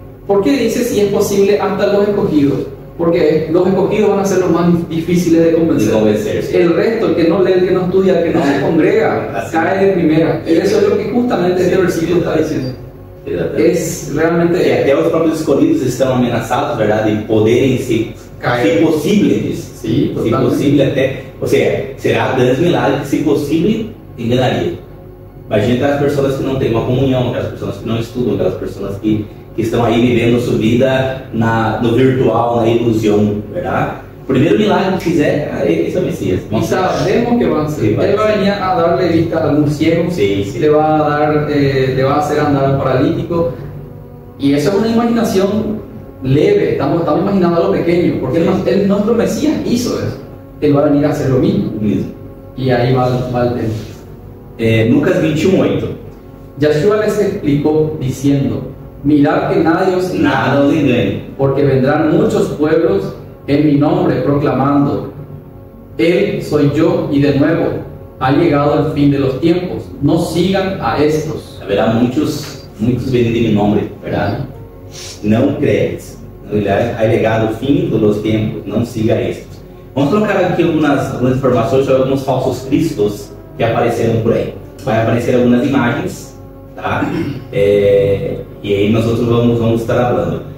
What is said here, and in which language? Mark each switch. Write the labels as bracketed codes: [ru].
[es] ¿Por qué dice si es posible hasta los escogidos? Porque los escogidos van a ser los más difíciles de convencer. El resto, el que no lee, el que no estudia, el que no se congrega, cae de primera. Y eso es lo que justamente este versículo está diciendo. Es realmente... [pt] E até os próprios escolhidos estão ameaçados, verdade, de poderem se possível disso. Sim, se possível até... Ou seja, será grandes milagres que, se possível, enganaria. Imagina aquelas pessoas que não têm uma comunhão, aquelas pessoas que não estudam, aquelas pessoas que estão aí vivendo sua vida no virtual, na ilusão, verdade? O primeiro milagre que fizer, esse é o Messias. [es] Y sabemos que va a ser. Él va a venir a darle vista a algún ciego, le va a hacer andar al paralítico. Y eso es una imaginación leve, estamos imaginando algo pequeño, porque nuestro Mesías hizo eso. Él va a venir a hacer lo mismo. Y ahí va el tema. Lucas 21:8. Yeshua les explicó diciendo: mirad que nadie os engañe, porque vendrán muchos pueblos en mi nombre proclamando: Él soy yo, y de nuevo ha llegado el fin de los tiempos, no sigan a estos. [pt] Haverá muitos venindo em meu nome, verdade? Não credes. [es] Ha llegado [pt] o fim dos tempos, não siga estes. Vamos colocar aqui algumas informações sobre alguns falsos cristos que apareceram por aí. Vai aparecer algumas imagens, tá? E aí nós outros vamos estar falando.